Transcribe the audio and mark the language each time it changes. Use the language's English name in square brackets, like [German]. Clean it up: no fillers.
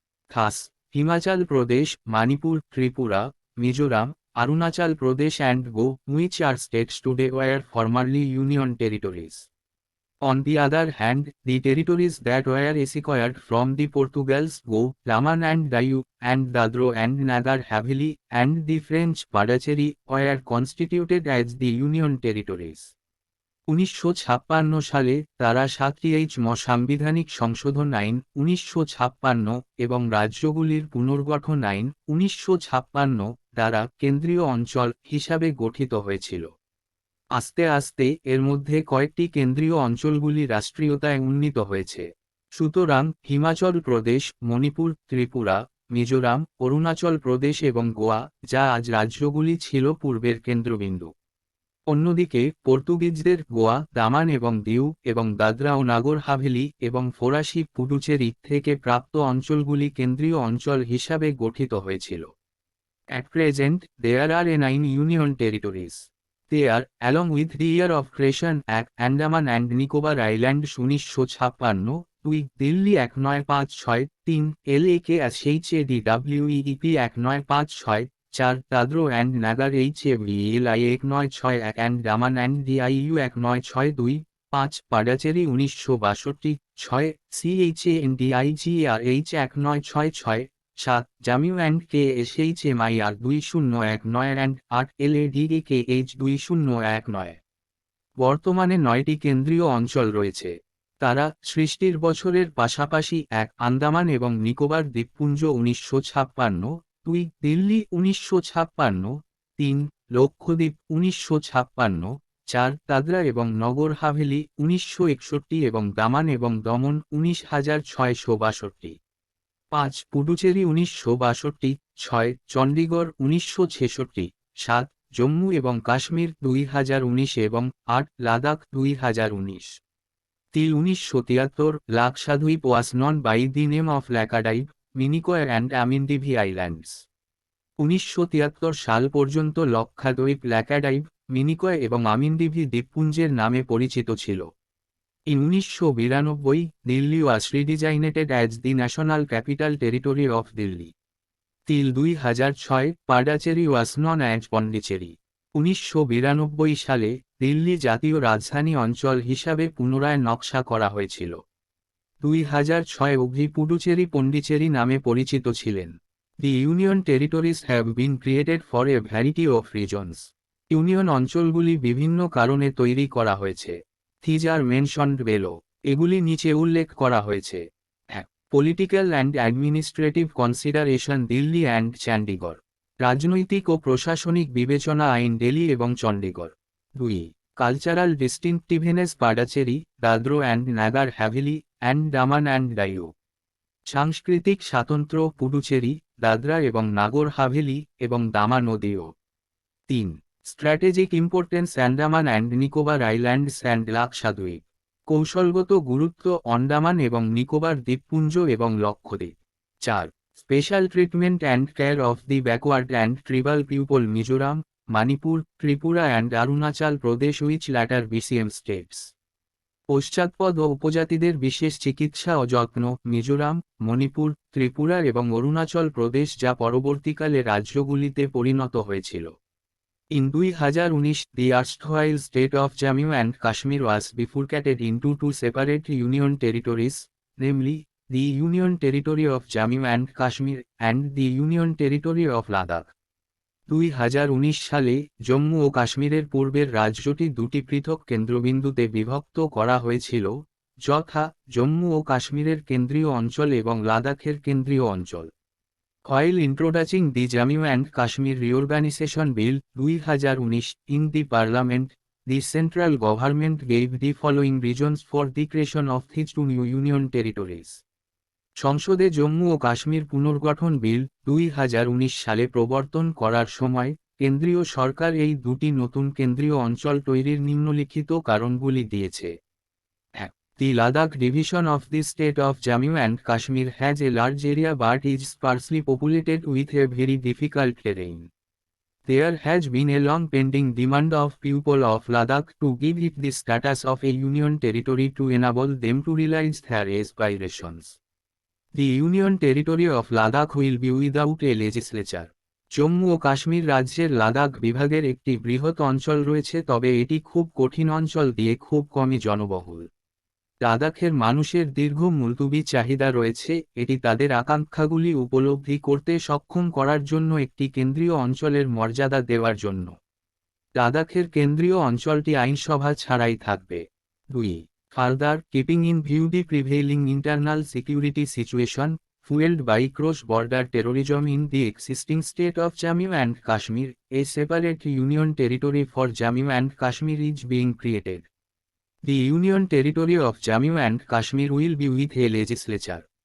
[English] Thus, Himachal Pradesh, Manipur, Tripura, Mizoram, Arunachal Pradesh and Goa, which are states today, were formerly union territories. On the other hand, the territories that were acquired from the Portugals Goa, Daman and Diu, and Dadra and Nagar Haveli, and the French Puducherry, were constituted as the Union Territories. [Bangla] 1956 সালে তারা 7ম সাংবিধানিক সংশোধন আইন 1956 এবং রাজ্যগুলির পুনর্গঠন আইন 1956 দ্বারা কেন্দ্রীয় অঞ্চল হিসাবে গঠিত হয়েছিল। আস্তে আস্তে এর মধ্যে কয়েকটি কেন্দ্রীয় অঞ্চলগুলি রাষ্ট্রীয়তায় উন্নীত হয়েছে। সুতরাং হিমাচল প্রদেশ, মণিপুর, ত্রিপুরা, মিজোরাম, অরুণাচল প্রদেশ এবং গোয়া, যা আজ রাজ্যগুলি, ছিল পূর্বের কেন্দ্রবিন্দু। অন্যদিকে পর্তুগিজদের গোয়া, দামান এবং দিউ এবং দাদরা ও নাগর হাভেলি এবং ফরাসি পুডুচেরি থেকে প্রাপ্ত অঞ্চলগুলি কেন্দ্রীয় অঞ্চল হিসাবে গঠিত হয়েছিল। [English] At present, there are 9 union territories. They are, along with the year of creation Act, Andaman and Nicobar Islands 1956, 2 Delhi Act 956, 3 LAKSHADWEEP Act 956, 4 Dadra and Nagar HAVLI Act 961 and Daman and Diu Act 962, 5 Puducherry 1962, 6 CHANDIGRH Act 966, 7 Jammu and KSHMIR 2019 and 8 LADAKH 2019। [Bangla] বর্তমানে 9টি কেন্দ্রীয় অঞ্চল রয়েছে। তারা সৃষ্টির বছরের পাশাপাশি এক আন্দামান এবং নিকোবর দ্বীপপুঞ্জ 1956, 2 দিল্লি 1956, 3 লক্ষদ্বীপ 1956, 4 দাদরা এবং নগর হাভেলি 1961 এবং দামান এবং দমন 19,662, 5 পুডুচেরি 1962, 6 চণ্ডীগড় 1966, 7 জম্মু এবং কাশ্মীর 2019 এবং 8 Ladakh 2019। [English] 1973 Lakshadweep was known by the name of Laccadive, Minicoy and Amindivi Islands। [Bangla] 1973 সাল পর্যন্ত লক্ষাদ্বীপ ল্যাকাডাইভ, মিনিকয় এবং আমিনদিভি দ্বীপপুঞ্জের নামে পরিচিত ছিল। [English] 1992 Delhi was redesignated as the National Capital Territory of Delhi। 2006 Pondicherry was known as Pondicherry. [Bangla] 1992 সালে দিল্লি জাতীয় রাজধানী অঞ্চল হিসাবে পুনরায় নকশা করা হয়েছিল। 2006 অবধি পুডুচেরি পন্ডিচেরি নামে পরিচিত ছিলেন। [English] The Union Territories have been created for a variety of reasons। [Bangla] Union অঞ্চলগুলি বিভিন্ন কারণে তৈরি করা হয়েছে। [English] These are mentioned below। [Bangla] এগুলি নিচে উল্লেখ করা হয়েছে। [English] 1 Political and Administrative Consideration Delhi and Chandigarh. [Bangla] রাজনৈতিক ও প্রশাসনিক বিবেচনা আইন দিল্লি এবং Chandigarh. [English] 2 cultural distinctiveness Pondicherry, Dadra and Nagar Haveli, and Daman and Diu. [Bangla] সাংস্কৃতিক স্বাতন্ত্র্য পুডুচেরি, দাদরা এবং নাগর হাভেলি এবং দামান ও দিউ। [English] 3 strategic importance Andaman and Nicobar islands and Lakshadweep. [Bangla] কৌশলগত গুরুত্ব আন্দামান এবং নিকোবর দ্বীপপুঞ্জ এবং Lakshadweep. [English] 4 special treatment and care of the backward and tribal people Mizoram, Manipur, Tripura and Arunachal Pradesh which later became states. [Bangla] পশ্চাৎপদ ও উপজাতিদের বিশেষ চিকিৎসা ও যত্ন মিজোরাম, মণিপুর, ত্রিপুরা এবং অরুণাচল প্রদেশ যা পরবর্তীকালে রাজ্যগুলিতে পরিণত হয়েছিল। [English] In 2019 the erstwhile state of Jammu and Kashmir was bifurcated into two separate union territories, namely, the Union Territory of Jammu and Kashmir and the Union Territory of Ladakh। [Bangla] 2019 সালে জম্মু ও কাশ্মীরের পূর্বের রাজ্যটি দুটি পৃথক কেন্দ্রবিন্দুতে বিভক্ত করা হয়েছিল, যথা জম্মু ও কাশ্মীরের কেন্দ্রীয় অঞ্চল এবং লাদাখের কেন্দ্রীয় অঞ্চল। [English] While introducing the Jammu and Kashmir Reorganization Bill 2019 in the Parliament, the central government gave the following reasons for the creation of these two new union territories। [Bangla] সংসদে জম্মু ও কাশ্মীর পুনর্গঠন বিল 2019 সালে প্রবর্তন করার সময় কেন্দ্রীয় সরকার এই দুটি নতুন কেন্দ্রীয় অঞ্চল তৈরির নিম্নলিখিত কারণগুলি দিয়েছে। [English] 1 The Ladakh division of the state of Jammu and Kashmir has a large area but is sparsely populated with a very difficult terrain। There has been a long pending demand of people of Ladakh to give it the status of a union territory to enable them to realize their aspirations। The Union Territory of Ladakh will be without a legislature। [Bangla] Jammu ও কাশ্মীর রাজ্যের লাদাখ বিভাগের একটি বৃহৎ অঞ্চল রয়েছে, তবে এটি খুব কঠিন অঞ্চল দিয়ে খুব কমই জনবহুল। লাদাখের মানুষের দীর্ঘ মুলতুবি চাহিদা রয়েছে, এটি তাদের আকাঙ্ক্ষাগুলি উপলব্ধি করতে সক্ষম করার জন্য একটি কেন্দ্রীয় অঞ্চলের মর্যাদা দেওয়ার জন্য। লাদাখের কেন্দ্রীয় অঞ্চলটি আইনসভা ছাড়াই থাকবে। [English] 2 Further, keeping in view the prevailing internal security situation, fueled by cross-border terrorism in the existing state of Jammu and Kashmir, a separate union territory for Jammu and Kashmir is being created। The Union Territory of Jammu and Kashmir will be with a legislature।